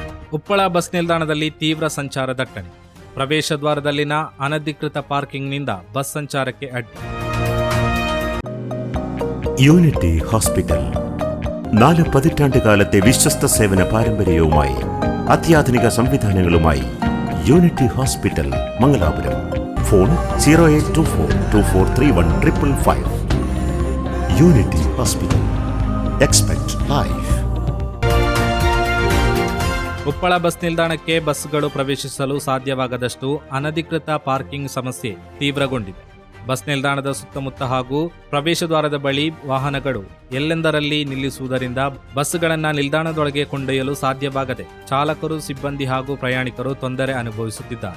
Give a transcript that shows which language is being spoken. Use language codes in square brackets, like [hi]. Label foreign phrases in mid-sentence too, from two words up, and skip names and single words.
[kn] ಉಪ್ಪಳ ಬಸ್ ನಿಲ್ದಾಣದಲ್ಲಿ ತೀವ್ರ ಸಂಚಾರ ದಟ್ಟಣೆ. ಪ್ರವೇಶ ದ್ವಾರದಲ್ಲಿನ ಅನಧಿಕೃತ ಪಾರ್ಕಿಂಗ್ನಿಂದ ಬಸ್ ಸಂಚಾರಕ್ಕೆ ಅಡ್ಡಿ. [ml] യൂണിറ്റി ഹോസ്പിറ്റൽ 4 പതിറ്റാണ്ടുകാലത്തെ വിശ്വസ്ത സേവന പാരമ്പര്യവുമായി അത്യാധുനിക സംവിധാനങ്ങളുമായി യൂണിറ്റി ഹോസ്പിറ്റൽ മംഗലാപുരം. ഫോൺ 0824243155. യൂണിറ്റി ഹോസ്പിറ്റൽ. എക്സ്പെക്ട് ലൈഫ്. [kn] ಉಪ್ಪಳ ಬಸ್ ನಿಲ್ದಾಣಕ್ಕೆ ಬಸ್ಗಳು ಪ್ರವೇಶಿಸಲು ಸಾಧ್ಯವಾಗದಷ್ಟು ಅನಧಿಕೃತ ಪಾರ್ಕಿಂಗ್ ಸಮಸ್ಯೆ ತೀವ್ರಗೊಂಡಿದೆ. ಬಸ್ ನಿಲ್ದಾಣದ ಸುತ್ತಮುತ್ತ ಹಾಗೂ ಪ್ರವೇಶ ದ್ವಾರದ ಬಳಿ ವಾಹನಗಳು ಎಲ್ಲೆಂದರಲ್ಲಿ ನಿಲ್ಲಿಸುವುದರಿಂದ ಬಸ್ಗಳನ್ನು ನಿಲ್ದಾಣದೊಳಗೆ ಕೊಂಡೊಯ್ಯಲು ಸಾಧ್ಯವಾಗದೆ ಚಾಲಕರು, ಸಿಬ್ಬಂದಿ ಹಾಗೂ ಪ್ರಯಾಣಿಕರು ತೊಂದರೆ ಅನುಭವಿಸುತ್ತಿದ್ದಾರೆ.